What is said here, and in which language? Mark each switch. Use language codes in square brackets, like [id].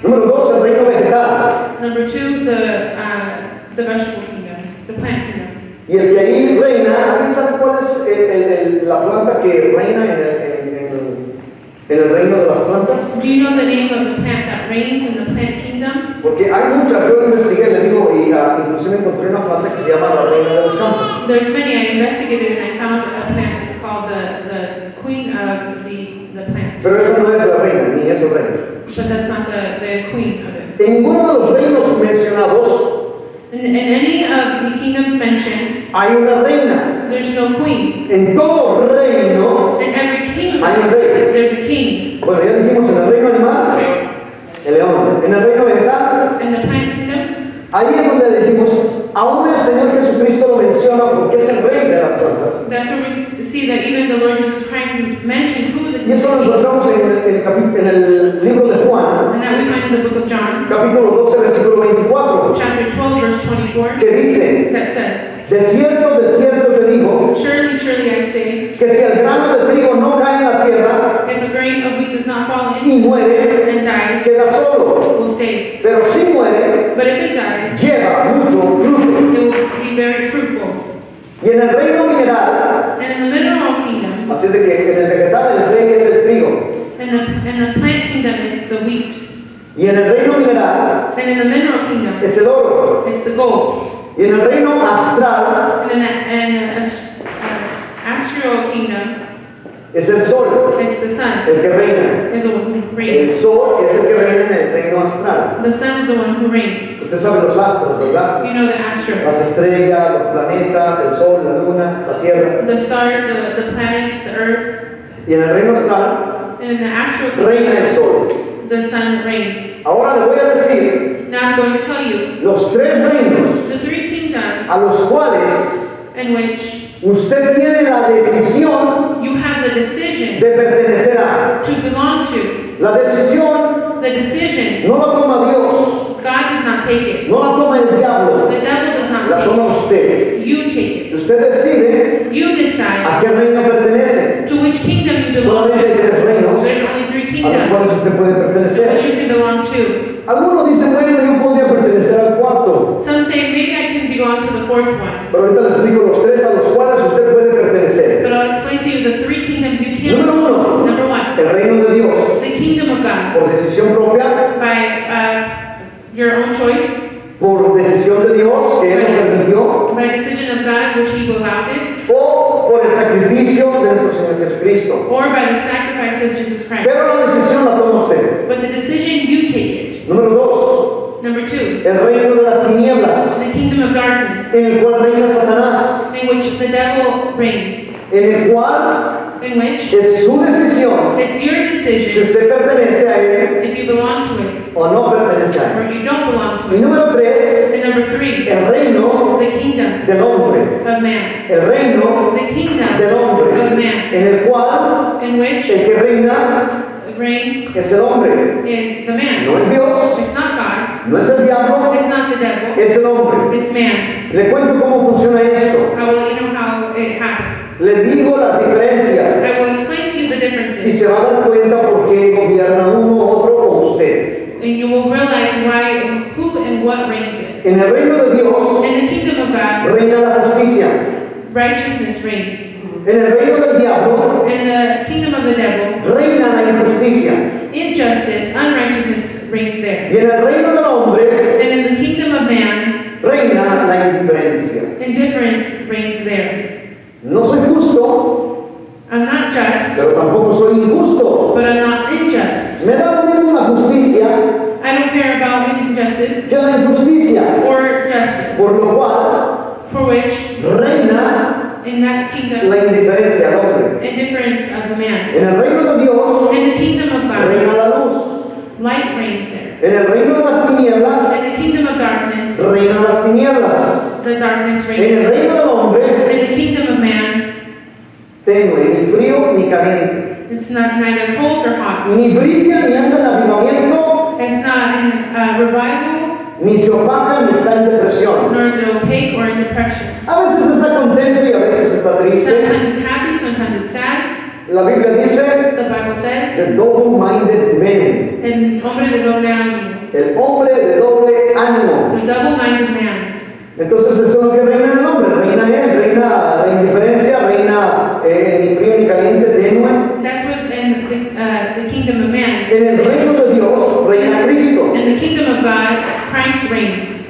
[es] Número 2, el reino vegetal. [en] Number 2, the vegetable kingdom, the plant kingdom. [es] Y el que ahí reina, ¿alguien sabe cuál es la planta que reina en el reino de las plantas? [en] Do you know the name of the plant that reigns in the plant kingdom? [es] Porque hay muchas, yo investigué, le digo, y inclusive encontré una planta que se llama la reina de los campos. [en] There's many. I investigated and I found a plant that's called the queen of the plant. [es] Pero esa no es la reina, ni es el reino. [en] But that's not the queen of it. [es] En ninguno de los reinos mencionados [en] In any of the kingdoms mentioned, [es] hay una reina. [en] there's no queen. [es] En todo reino, [en] In every kingdom, [es] hay un rey. [en] there's a king. [es] Bueno, ya dijimos en el reino animal, el león. En el reino vegetal, [en] In the plant kingdom, [es] ahí es donde dijimos, aún el Señor Jesucristo lo menciona porque es el rey de las plantas. [en] that's where we see that even the Lord Jesus Christ mentioned who the [es] Y eso lo [en] king is. [es] encontramos en el libro de Juan, [en] And that we find in the book of John, [es] capítulo 12, versículo 24, [en] chapter 12, verse 24, [es] que dice, [en] that says, [es] de cierto te digo, [en] surely, surely I say, [es] que si el grano de trigo no cae en la tierra [en] if a grain of wheat does not fall [es] y [en] into [es] muere, [en] and dies, [es] queda solo. [en] will stay. [es] Pero si muere, [en] But if it dies, [es] lleva mucho fruto. [en] it will be very fruitful. [es] Y en el reino mineral, [en] And in the mineral kingdom, [es] así de que en el vegetal el rey es el trigo. [en] in the plant kingdom, it's the wheat. [es] Y en el reino mineral [en] And in the mineral kingdom, [es] es el oro. [en] it's the gold. [es] Y en el reino astral [en] And in the astral kingdom, [es] es el sol, [en] it's the sun. [es] el que reina. [en] Is the one who [es] El [en] reigns. [es] sol es el que reina en el reino astral. [en] The sun is the one who reigns. [es] Usted sabe los astros, ¿verdad? [en] You know the astros, [es] Las estrellas, los planetas, el sol, la luna, la tierra. [en] the stars, the planets, the earth. [es] Y en el reino astral [en] And in the astral [es] reina el [en] kingdom, [es] sol. [en] the sun reigns. [es] Ahora le voy a decir [en] Now I'm going to tell you [es] los 3 reinos [en] the 3 kingdoms [es] a los cuales [en] in which [es] usted tiene la decisión [en] you have the decision [es] de pertenecer a. [en] to belong to. [es] La decisión [en] The decision, [es] no la toma Dios, [en] God does not take it. [es] no la toma el diablo, [en] The devil does not [es] la [en] take [es] toma usted. [en] it. You take [es] Y usted decide [en] it. You [es] a [en] decide [es] qué reino pertenece. [en] to which kingdom you belong [es] Solamente hay [en] to. [es] 3 reinos [en] There's only 3 [es] a los [en] kingdoms [es] cuales usted puede [en] to which [es] pertenecer. [en] you can belong to. [es] Algunos dicen, bueno, yo podría pertenecer al cuarto. [en] Some say maybe I can belong to the 4th one. [es] Pero ahorita les explico los 3 a los cuales usted puede pertenecer. [en] But I'll explain to you the 3 kingdoms you can [es] Número [en] belong to. [es] 1, [en] Number 1, [es] el reino de Dios, [en] the kingdom of God. [es] por decisión propia, [en] By your own choice, [es] por decisión de Dios, que Él lo permitió, [en] by decision of God, which He allowed it, [es] o por el sacrificio de nuestro Señor Jesucristo. [en] or by the sacrifice of Jesus Christ. [es] Pero la decisión la toma usted. [en] But the decision, you take it. [es] Número 2, [en] Number 2, [es] el reino de las tinieblas, [en] the kingdom of darkness, [es] en el cual reina Satanás, [en] in which the devil reigns, [es] en el cual [en] in which [es] es su decisión [en] it's your [es] si [en] decision [es] usted pertenece a Él [en] if you belong to it [es] o no pertenece a Él. [en] or you don't belong to [es] Y [en] it. [es] número 3, [en] And number 3, [es] el reino [en] the kingdom [es] del hombre, [en] of man, [es] el reino [en] the kingdom [es] del hombre, [en] of man, [es] en el cual [en] in which [es] el que reina [en] reigns [es] es el hombre, [en] is the man. [es] no es Dios, [en] It's not God, [es] no es el diablo, [en] it's not the devil, [es] es el hombre. [en] it's man. [es] Le cuento cómo funciona esto. [en] I will let you know how it happens. [es] Le digo las diferencias [en] I will explain to you the [es] y [en] differences, [es] se va a dar cuenta por qué gobierna uno, otro o usted. [en] and you will realize why, who and what reigns it. [es] En el reino de Dios [en] In the kingdom of God, [es] reina la justicia. [en] righteousness reigns. [es] En el reino del diablo [en] In the kingdom of the devil, [es] reina la injusticia. [en] injustice, unrighteousness reigns there. [es] Y en el reino del hombre [en] And in the kingdom of man, [es] reina la indiferencia. [en] indifference reigns there. [es] No soy justo, [en] I'm not just, [es] pero tampoco soy injusto. [en] but I'm not unjust. [es] Me da lo mismo la justicia [en] I don't care about injustice [es] que la injusticia, [en] or justice, [es] por lo cual [en] for which [es] reina [en] in that kingdom, [es] la indiferencia al hombre. [en] indifference of the man. [es] En el reino de Dios [en] In the kingdom of [es] reina [en] God, [es] la luz. [en] light reigns there. [es] En el reino de las tinieblas [en] In the kingdom of darkness, [es] reina las tinieblas. [en] the darkness [es] En [en] reigns [es] el [en] there. [es] reino del hombre [en] In the kingdom of man, [es] tenue, ni frío ni caliente, [en] it's not neither cold or hot. [es] ni brilla ni anda en avivamiento [en] It's not in revival, [es] ni se opaca ni está en depresión. [en] nor is it opaque or in depression. [es] A veces está contento y a veces está triste. [en] Sometimes it's happy, sometimes it's sad. [es] La Biblia dice, [en] The Bible says, the double-minded man, [es] el hombre de doble ánimo, el hombre de doble ánimo. [en] the double-minded man. [es] Entonces eso es lo que reina en el hombre, reina él, reina la indiferencia, reina ni frío ni caliente, tenue. [en] That's what in the kingdom of man. [es] En el reino de Dios reina Cristo. [en] In the kingdom of God, Christ reigns.